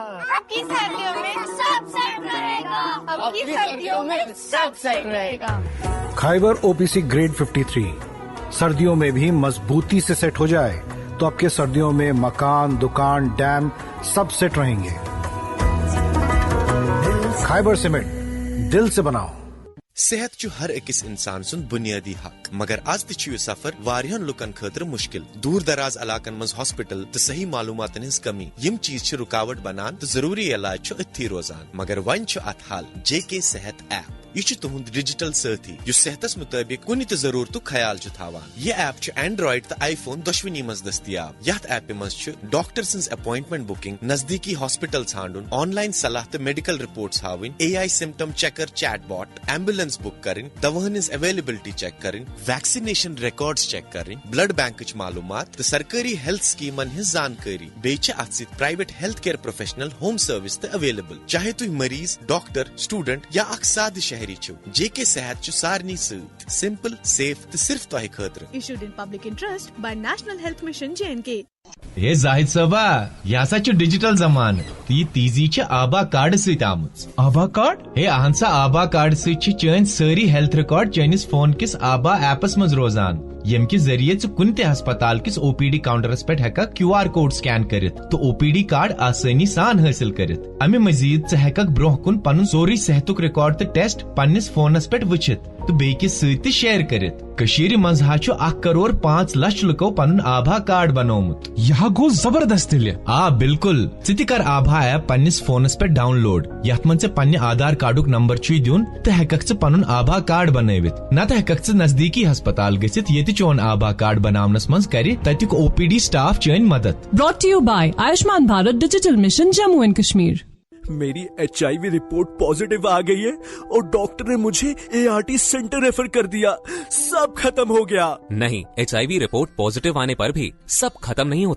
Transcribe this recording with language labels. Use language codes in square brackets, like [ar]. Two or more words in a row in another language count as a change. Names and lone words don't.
[hi] आपकी सर्दियों में सब सेट रहेगा। आपकी सर्दियों में सब सेट रहेगा। खाइबर ओपीसी ग्रेड 53 सर्दियों में भी मजबूती से सेट हो जाए तो आपके सर्दियों में मकान, दुकान, डैम सब सेट रहेंगे। खाइबर सीमेंट, दिल से बनाओ। [ks] सेहत चु हर अकिस इंसान सुन बुनियादी हक, मगर आज तु सफर वारियन लुकन खतर मुश्किल। दूर दराज इलाकन मज हॉस्पिटल तो सही मालूमातन हिज कमी यम चीज रुकावट बनान तो जरूरी इलाज अथी रोजान। मगर वन अत हल JK सेहत ऐप। यह तुहद डिजिटल साथी यु सेहतस मुताबिक कुन त जरूरत ख्याल थावान। यह ऐप एंड्रॉइड तो iPhone दोशवनी मज दस्तियाब। यथ ऐप मज डॉक्टर सन्स [en] appointment booking, [ks] नजदीकी हॉस्पिटल छांडुन, ऑनलाइन सलाह तो [en] medical reports [ks] हावन, [en] AI symptom checker chatbot, ambulance book [ks] करें, दवाहन [en] availability check [ks] करें, [en] vaccination records check [ks] करें, [en] blood bank [ks] मालूमात तो सरकारी हेल्थ स्कीमन हिज जानकारी। बेच अत [en] private health care professional home service [ks] तो अवेलेबल। चाहे तुम मरीज, डॉक्टर, स्टूडेंट या अख साद शहरी छो, JK सेहत छु सारनी सत [en] simple, safe [ks] तो सिर्फ तोहे खतर। [en] Issued in public interest by National Health Mission JNK। [ks] ये जाहिद साहबा यह सा डिजिटल जमान ती तीजी आबा कार्ड सत आमुच। आबा कार्ड? हे अहन सा आबा कार्ड सन सारी [en] health record [ks] चनिस फोन किस आबा एपस मज रोजान, यम कि जरिए कुन ते हस्पताल किस OPD काउंटरस पे हेका [en] QR code scan [ks] करित तो OPD कार्ड आसानी सान हासिल करित। अमे मजीद हेकक ब्रोह कुन पनुन सोरी सेहतुक रिकॉर्ड तो टेस्ट पन्निस फोनस पे वचित तो बेकिस सत शेयर करित। कशीर मज 1.5 करोड़ लुको पनुन आभा कार्ड बनोमुत। यह गो जबरदस्त आ बिल्कुल ति कर आभा ऐप पन्निस फोनस पे डाउनलोड, यथ मन पन्ने आधार कार्डुक नंबर छु दियुन तो हेकक पनुन आभा कार्ड बनवित। न तो हेकक नजदीकी हस्पताल गसित ये चोन आभा कार्ड बनावनस मज करे तत्युक OPD स्टाफ चन मदद। [en] Brought to you by Ayushman Bharat Digital Mission Jammu and Kashmir. [hi] मेरी [en] HIV report positive [hi] आ गई है और डॉक्टर ने मुझे [en] ART centre refer [hi] कर दिया। सब खत्म हो गया। नहीं, [en] HIV report positive [hi] आने पर भी सब खत्म नहीं होता।